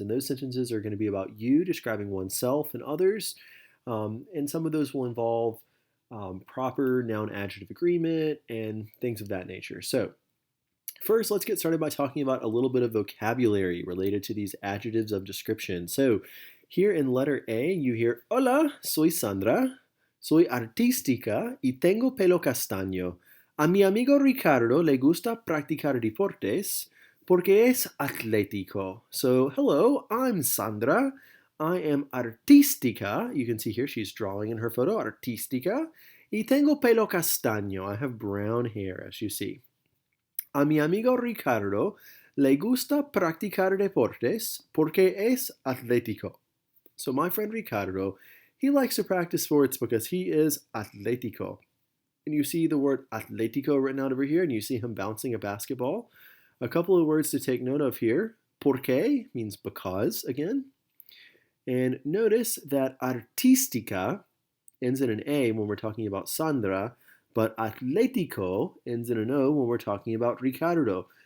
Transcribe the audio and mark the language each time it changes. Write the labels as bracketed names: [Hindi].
[English] And those sentences are going to be about you describing oneself and others. And some of those will involve proper noun adjective agreement and things of that nature. So, first, let's get started by talking about a little bit of vocabulary related to these adjectives of description. So, here in letter A, you hear, [Spanish] Hola, soy Sandra. Soy artística y tengo pelo castaño. A mi amigo Ricardo le gusta practicar deportes porque es atlético. [English] So, hello, I'm Sandra. I am artística. You can see here she's drawing in her photo, artística. [Spanish] Y tengo pelo castaño. [English] I have brown hair, as you see. [Spanish] A mi amigo Ricardo le gusta practicar deportes porque es atlético. [English] So, my friend Ricardo, he likes to practice sports because he is atlético. And you see the word atlético written out over here, and you see him bouncing a basketball. A couple of words to take note of here. Porque means because, again. And notice that artística ends in an A when we're talking about Sandra, but atlético ends in an O when we're talking about Ricardo.